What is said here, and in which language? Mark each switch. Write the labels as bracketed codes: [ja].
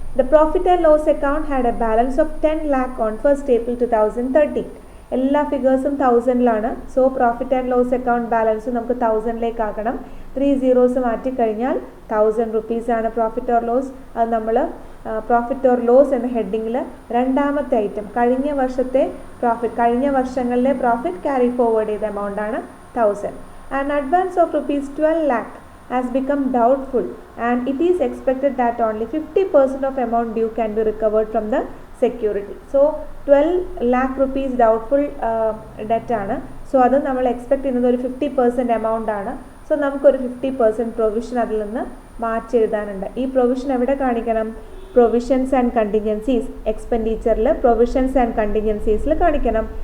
[en] The profit and loss account had a balance of 10 lakh on 1st April 2013. [ml] എല്ലാ ഫിഗേഴ്സും 1000ലാണ്. So profit and loss account balance നമുക്ക് 1000ലേക്ക് ആക്കണം. 3 zeros മാറ്റിക്കഴിഞ്ഞാൽ 1000 rupees profit or loss. അത് നമ്മൾ profit or loss എന്ന ഹെഡിങ്ങിൽ രണ്ടാമത്തെ item കഴിഞ്ഞ വർഷത്തെ profit, കഴിഞ്ഞ വർഷങ്ങളിലെ പ്രോഫിറ്റ് ക്യാരി ഫോർവേഡ് ചെയ്ത എമൗണ്ട് ആണ് 1000. [en] And advance of ₹12 lakh has become doubtful and it is expected that only 50% of amount due can be recovered from the security. So 12 lakh rupees doubtful debt ആണ്. [ml] So അത് നമ്മൾ expect ചെയ്യുന്നത് ഒരു 50% amount ആണ്. So നമുക്കൊരു 50% provision അതിൽ നിന്ന് മാറ്റി എഴുതാനുണ്ട്. ഈ പ്രൊവിഷൻ എവിടെ കാണിക്കണം? Provisions and contingencies എക്സ്പെൻഡിച്ചറിൽ provisions and കണ്ടിൻജൻസീസിൽ കാണിക്കണം.